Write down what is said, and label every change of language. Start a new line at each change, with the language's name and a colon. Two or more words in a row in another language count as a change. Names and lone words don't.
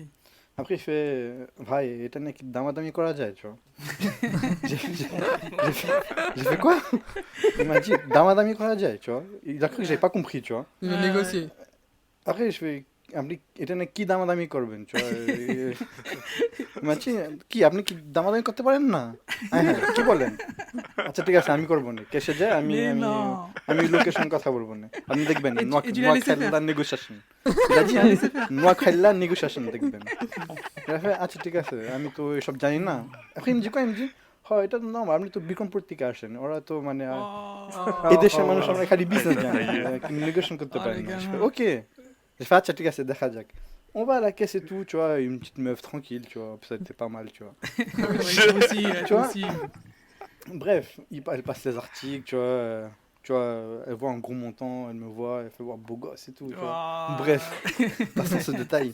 French: Après, il fait, vai, et t'en es qui
Bangla: দামাদামি করাজা,
French: tu vois. J'ai fait quoi? Il m'a dit,
Bangla: দামাদামি করাজা,
French: tu vois. Il a cru que j'avais pas compris, tu vois. Il veut négocier. Après, je fais, et t'en es qui
Bangla: দামাদামি করবেন,
French: tu vois. Il m'a dit,
Bangla: কি আপনি কি দামাদামি করতে পারেন না? হ্যাঁ, কি বলেন? আচ্ছা ঠিক আছে আমি করব না। কেসে যায় আমি
French: Mais
Bangla: আমি
French: non.
Bangla: আমি লোকেশন কথা বলবো না। আপনি দেখবেন
French: Et tu l'as laissé faire.
Bangla: নোয়াখাইলা নেগোসিয়েশন।
French: Il a dit
Bangla: নোয়াখাইলা নেগোসিয়েশন দেখবেন।
French: Il a fait
Bangla: আচ্ছা ঠিক আছে আমি তো এসব জানি না।
French: Après il me dit quoi? Il me dit
Bangla: হয় এটা তো নরমাল আপনি তো বিক্রমপুর থেকে আসেন। ওরা তো মানে Oh. এই দেশের মানুষ আমরা খালি বিজনেস জানি। নেগোসিয়েশন করতে Oh, পারি
French: les
Bangla: না।
French: gamins.
Bangla: ওকে।
French: Je fais
Bangla: আচ্ছা ঠিক আছে দেখা যাক।
French: On va à la caisse et tout, tu vois, une petite meuf tranquille, tu vois, ça était pas mal, tu vois. Ouais, toi aussi, Tu toi vois aussi. Bref, elle passe les articles, tu vois, elle voit un gros montant, elle me voit, elle fait voir beau gosse et tout, tu vois. Ah. Bref, passons ce détail.